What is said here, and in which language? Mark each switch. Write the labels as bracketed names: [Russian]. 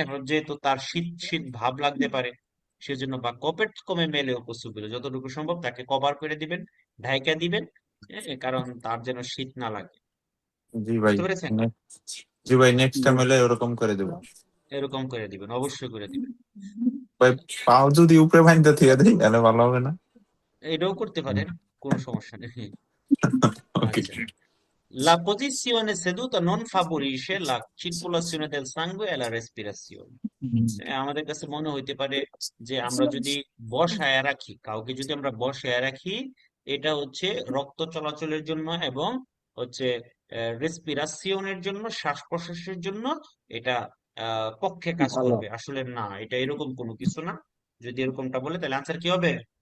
[Bangla] এখন যেহেতু তার শীত শীত ভাব লাগতে পারে, সেজন্য বা কপেট কমে মেলেও পসিবল, যতটুকু সম্ভব তাকে কভার করে দিবেন, ঢাইকা দিবেন, কারণ তার যেন শীত না লাগে। জি ভাই, বুঝতে পেরেছেন? জি ভাই, নেক্সট টাইম হলে ওরকম করে দেবো এরকম করে দিবেন, অবশ্যই করে দিবেন। ভাই। পাও যদি উপরে বাইন্দা থেকে দেই তাহলে ভালো হবে না? এটাও করতে পারেন, কোনো সমস্যা নেই। ওকে, [Italian] আচ্ছা, la posizione seduta non favorisce la circolazione del sangue e la respirazione. [Bangla] আমাদের কাছে মনে হইতে পারে যে আমরা যদি বসায় রাখি, কাউকে যদি আমরা বসায় রাখি, এটা হচ্ছে রক্ত চলাচলের জন্য এবং হচ্ছে রেসপিরাসিয়নের জন্য, শ্বাস প্রশ্বাসের জন্য এটা পক্ষে কাজ ভালো। করবে। আসলে না, এটা এরকম কোনো কিছু না। যদি এরকমটা বলে তাহলে আনসার কি হবে?